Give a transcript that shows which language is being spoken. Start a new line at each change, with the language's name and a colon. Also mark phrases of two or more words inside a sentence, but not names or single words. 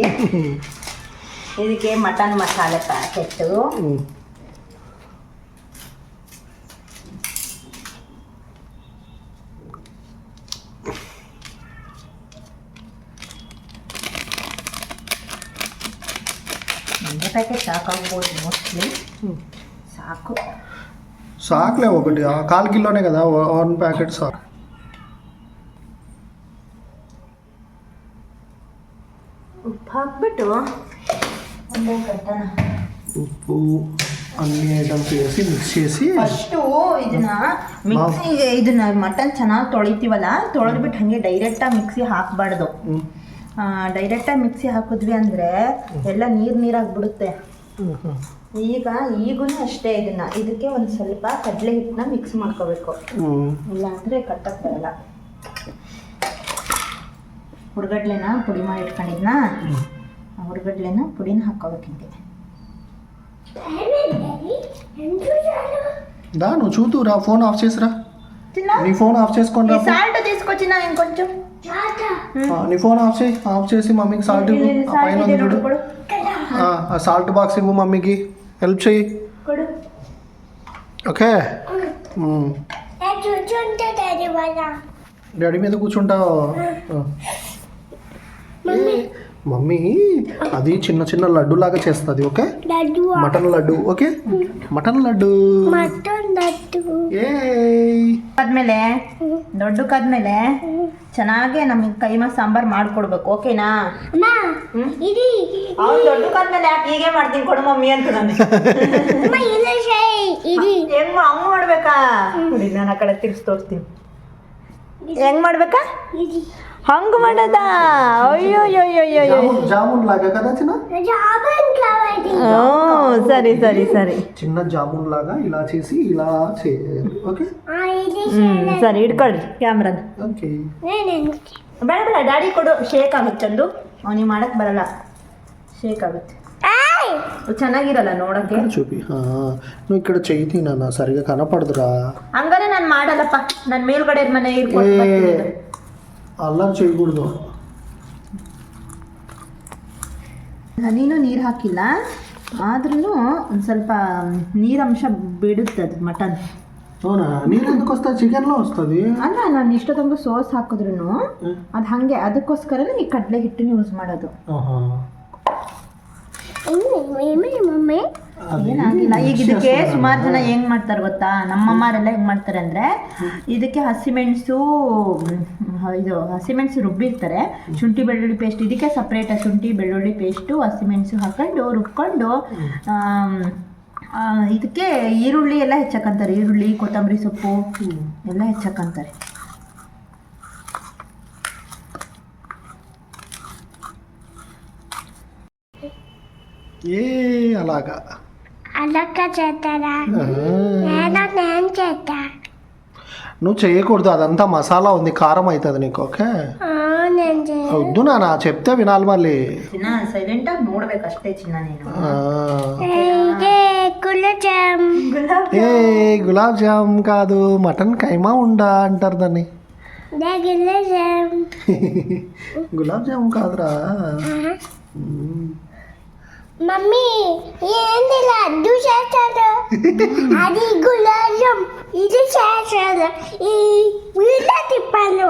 Kannada: ಇದಕ್ಕೆ ಮಟನ್ ಮಸಾಲೆ ಪ್ಯಾಕೆಟು, ಒಂದು ಪ್ಯಾಕೆಟ್ ಸಾಕಾಗ್ಬೋದು ಮೋಸ್ಟ್ಲಿ. ಸಾಕು
Telugu: సాకులే ఒకటి 1/4 కిలోనే కదా, 1 ప్యాకెట్ సాకు.
Kannada: ಉಪ್ಪು ಹಾಕ್ಬಿಟ್ಟು ಒಂದೇ ಕಟ್ಟನ
Telugu: ఉప్పు అన్ని ఐటమ్స్ వేసి మిక్స్ చేసి
Kannada: ಫಸ್ಟು ಇದನ್ನ ಮಟನ್ ಚೆನ್ನಾಗಿ ತೊಳಿತೀವಲ್ಲ, ತೊಳೆದ್ಬಿಟ್ಟು ಹಾಗೆ ಡೈರೆಕ್ಟಾಗಿ ಮಿಕ್ಸಿ ಹಾಕಬಾರ್ದು. ಡೈರೆಕ್ಟಾಗಿ ಮಿಕ್ಸಿ ಹಾಕಿದ್ವಿ ಅಂದರೆ ಎಲ್ಲ ನೀರಾಗ್ಬಿಡುತ್ತೆ. ಈಗೂ ಅಷ್ಟೇ, ಇದಕ್ಕೆ ಒಂದು ಸ್ವಲ್ಪ ಕಡಲೆ ಹಿಟ್ಟನ್ನ ಮಿಕ್ಸ್ ಮಾಡ್ಕೋಬೇಕು, ಇಲ್ಲಾಂದರೆ ಕಟ್ಟಕ್ಕೆ ಬರಲ್ಲ. ಹುರ್ಗಡ್ಲೆನ ಪುಡಿ ಮಾಡಿ ಇಟ್ಕೊಂಡಿದ್ನ, ಹುರ್ಗಡ್ಲೆನ ಪುಡಿನ ಹಾಕೋಬೇಕು ಹಿಂಗೆ.
Telugu: దా నువ్వు చూతురా,
English: phone off
Telugu: చేసిరా. నీ
English: phone off
Telugu: చేసుకోండి. సాల్ట్ తీసుకొచ్చినా ఇంకొంచెం. నీ
English: phone off
Telugu: చేసి మమ్మీకి సాల్ట్ ఇవ్వు. పైన ఉంది చూడు, ఆ
English: salt box
Telugu: ఇవ్వు, మమ్మీకి హెల్ప్ చెయ్యి. ఓకే, డాడీ మీద కూర్చుంటావు. మమ్మీ అది చిన్న చిన్న లడ్డు లాగా చేస్తుంది. ఓకే, మటన్ లడ్డు. ఓకే, మటన్ ಲಡ್ಡು
Kannada: ಆದ್ಮೇಲೆ ದೊಡ್ಡಕ್ಕಾದ್ಮೇಲೆ ಚೆನ್ನಾಗೆ ನಮಗೆ ಕೈಮಾ ಸಾಂಬಾರ್ ಮಾಡ್ಕೊಡ್ಬೇಕು. ಓಕೆನಾ? ಅವ್ನು ದೊಡ್ಡಕ್ಕಾದ್ಮೇಲೆ ಯಾಕೆ ಹೀಗೆ ಮಾಡ್ತೀನಿ ಕೊಡು ಮಮ್ಮಿ ಅಂತ ನಾನು. ಹೆಂಗ್ ಹಂಗ್ ಮಾಡ್ಬೇಕಾ? ನಾನು ಆ ಕಡೆ ತಿರ್ಸಿ ತೋರಿಸ್ತೀನಿ. ಹೆಂಗ್ ಮಾಡ್ಬೇಕಾ? ಹಂಗ ಮಾಡದ? ಅಯ್ಯೋ
Telugu: ಜಾಮೂನ್ లాగా కదా చిన్న. సరే సరే సరే, చిన్న జామూన్ లాగా ఇలా చేసి ఇలా చేయాలి. ఓకే,
Kannada: ಸರಿ ಇಟ್ಕೊಳ್ರಿ ಕ್ಯಾಮ್ರಾನ. ಓಕೆ, ಬೇಡ ಬೇಡ ಡ್ಯಾಡಿ ಕೊಡು, ಶೇಕ್ ಆಗುತ್ತೆ ಚಂದು. ಅವನಿಗೆ ಮಾಡಕ್ ಬರಲ್ಲ, ಶೇಕ್ ಆಗುತ್ತೆ, ಚೆನ್ನಾಗಿರಲ್ಲ ನೋಡಕ್ಕೆ.
Telugu: చూపి నువ్వు ఇక్కడ చెయ్యి తిన్నా సరిగా కనపడదురా.
Kannada: ಹಂಗಾರೆ ನಾನು ಮಾಡಲ್ಲಪ್ಪ, ನನ್ನ ಮೇಲ್ಗಡೆ ಮನೆ ಇರ್ಕೊಂಡು
Telugu: ಅಲ್ಲರ್ చేయకూడదు.
Kannada: ನೀನು ನೀರು ಹಾಕಿಲ್ಲ, ಆದ್ರೂ ಒಂದು ಸ್ವಲ್ಪ ನೀರಂಶ ಬಿಡುತ್ತೆ ಅದು ಮಟನ್.
Telugu: అవునా? ನೀರು ఎందుకు వస్తుంది? ಚಿಕನ್లో వస్తుంది.
Kannada: ಅಲ್ಲ, ನಾನು ಇಷ್ಟೊತ್ತಂಗೂ ಸೋಸ್ ಹಾಕಿದ್ರು ಅದು ಹಾಗೆ, ಅದಕ್ಕೋಸ್ಕರನೇ ಈ ಕಡಲೆ ಹಿಟ್ಟನ್ನು ಯೂಸ್ ಮಾಡೋದು. ಏನಾಗಿಲ್ಲ. ಈಗ ಇದಕ್ಕೆ ಸುಮಾರು ಜನ ಹೆಂಗ್ ಮಾಡ್ತಾರೆ ಗೊತ್ತಾ, ನಮ್ಮಮ್ಮರೆಲ್ಲ ಹೆಂಗ್ ಮಾಡ್ತಾರೆ ಅಂದ್ರೆ, ಇದಕ್ಕೆ ಹಸಿಮೆಣಸು ರುಬ್ಬಿರ್ತಾರೆ, ಶುಂಠಿ ಬೆಳ್ಳುಳ್ಳಿ ಪೇಸ್ಟ್, ಇದಕ್ಕೆ ಸಪ್ರೇಟ್ ಶುಂಠಿ ಬೆಳ್ಳುಳ್ಳಿ ಪೇಸ್ಟು ಹಸಿಮೆಣಸು ಹಾಕೊಂಡು ರುಬ್ಕೊಂಡು ಇದಕ್ಕೆ ಈರುಳ್ಳಿ ಎಲ್ಲ ಹೆಚ್ಚಕ್ಕಂತಾರೆ, ಈರುಳ್ಳಿ ಕೊತ್ತಂಬರಿ ಸೊಪ್ಪು ಎಲ್ಲ ಹೆಚ್ಚಕ್ಕಂತಾರೆ.
Telugu: ఏ అలాగా అలక్క చేస్తారా నేను చేస్తా. నువ్వు చేయకూడదు, అదంతా మసాలా ఉంది, కారం అవుతుంది నీకు. ఓకే నేను చేయ వద్దు నాన్న, చెప్తే వినాలి మళ్ళీ.
Kannada: ಚಿನ್ನ ಸೈಲೆಂಟಾಗಿ ನೋಡ್ಬೇಕಷ್ಟೇ ಚಿನ್ನ ನೀನು.
Telugu: గులాబ్ ఏ గులాబ్ జామ్ కాదు, మటన్ కైమా ఉండా అంటారు దాన్ని. గులాబ్ జామ్ కాదురా. మమ్మీ ఏంది లడ్డు చేస్తారు, అది గులాబ్ జామ్, ఇది చేస్తారు, ఈ వీళ్ళ తిప్పాను.